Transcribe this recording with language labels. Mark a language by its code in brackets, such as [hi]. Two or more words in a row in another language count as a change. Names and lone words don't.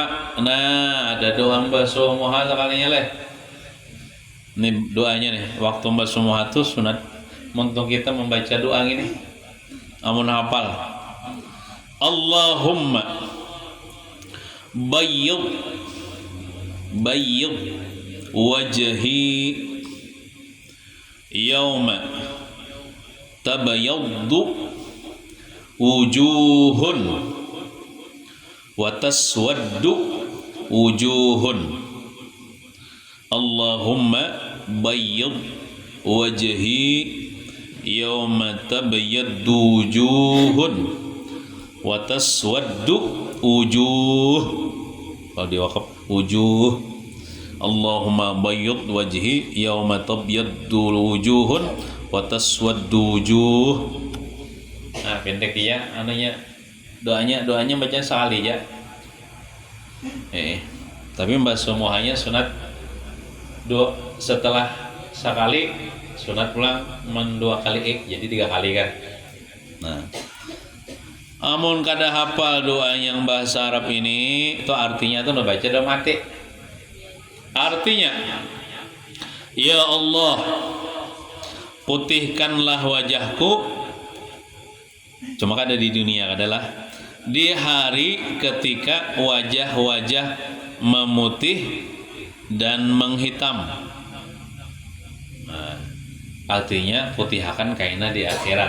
[bjn] Nah, ada doa basuh muha sekalinya leh. Ini doanya nih, waktu basuh muha itu sunat untuk kita membaca doa ini. [ar] Amun hafal. اللهم بيض وجهي يوم تبيض وجوه وتسود وجوه. اللهم بيض وجهي يوم تبيض وجوه وتسود وجوه. [bjn] Kalau diwakaf wujuh. [ar] اللهم بيض وجهي يوم تبيض وجوه وتسود وجوه. [bjn] Nah, pendek ya doanya baca sekali ya. Tapi basuh muhanya sunat setelah sekali, sunat pulang 2 kali jadi 3 kali kan. Nah, amun kada hafal doa yang bahasa Arab ini, itu artinya tuh baca udah mati. Artinya, [id] ya Allah, putihkanlah wajahku. Cuma ada di dunia adalah di hari ketika wajah-wajah memutih dan menghitam. [bjn] Nah, artinya putihakan kaina di akhirat.